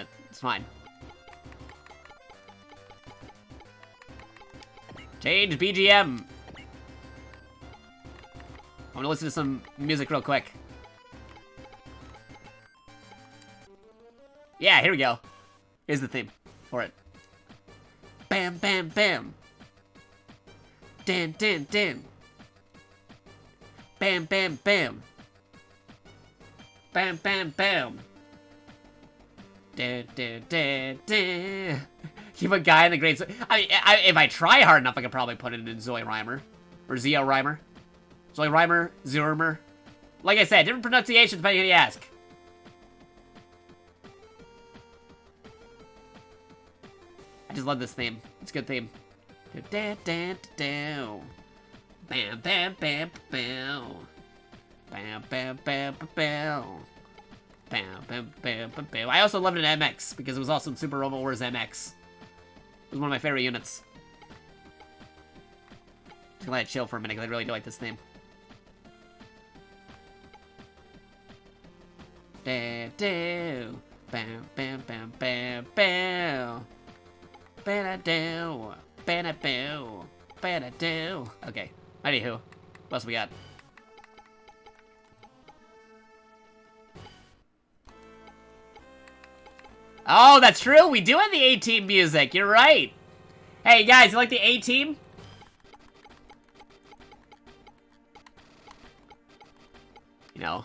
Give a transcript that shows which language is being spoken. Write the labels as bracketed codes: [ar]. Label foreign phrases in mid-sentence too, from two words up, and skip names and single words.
[en] It's fine. Change BGM. I'm gonna listen to some music real quick. Yeah, here we go. Here's the theme for it. Bam, bam, bam. Dan, dan, dan. Bam, bam, bam. Bam, bam, bam. Dan, dan, dan, dan. Keep a guy in the great... if I try hard enough, I could probably put it in Zoe Rhymer. Or Zio Rhymer. Zoe Reimer, Zurmer. Like I said, different pronunciations depending on who you ask. I just love this theme. It's a good theme. Bam, bam, bam, bam, bam. Bam, bam, bam, bam. Bam, bam, bam, bam. I also loved it in MX because it was also in Super Robot Wars MX. It was one of my favorite units. Just gonna let it chill for a minute because I really do like this theme. Bam, bam, bam, bam, bam, bam. Ba-da-do, ba-da-boo, ba-da-do. Okay, anywho, what else we got? Oh, that's true, we do have the A-Team music, you're right. Hey guys, you like the A-Team? You know.